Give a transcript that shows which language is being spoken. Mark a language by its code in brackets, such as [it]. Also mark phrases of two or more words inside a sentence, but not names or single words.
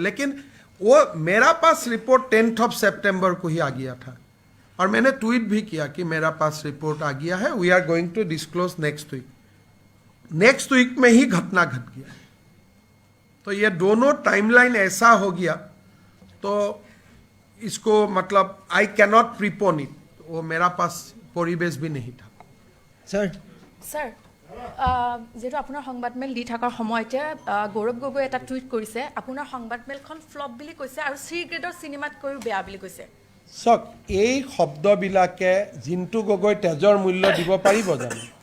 [hi] लेकिन वो मेरा पास रिपोर्ट 10 सितंबर को ही आ गया था और मैंने ट्वीट भी किया कि मेरा पास रिपोर्ट आ गया है, [en] we are going to disclose next week. next week [hi] में ही घटना घट गया. तो ये दोनों टाइमलाइन ऐसा हो गया, तो इसको मतलब [en] I cannot prepone it. [hi] वो मेरा पास परिवेश भी नहीं था. [as] স্যাৰ যিহেতু আপোনাৰ সংবাদমেল দি থকাৰ সময়তে গৌৰৱ গগৈ এটা টুইট কৰিছে, আপোনাৰ সংবাদমেলখন ফ্লপ বুলি কৈছে আৰু চি গ্ৰেডৰ চিনেমাতকৈও বেয়া বুলি কৈছে. চাওক, এই শব্দবিলাকে জিন্তু গগৈ তেজৰ মূল্য দিব পাৰিব জানো?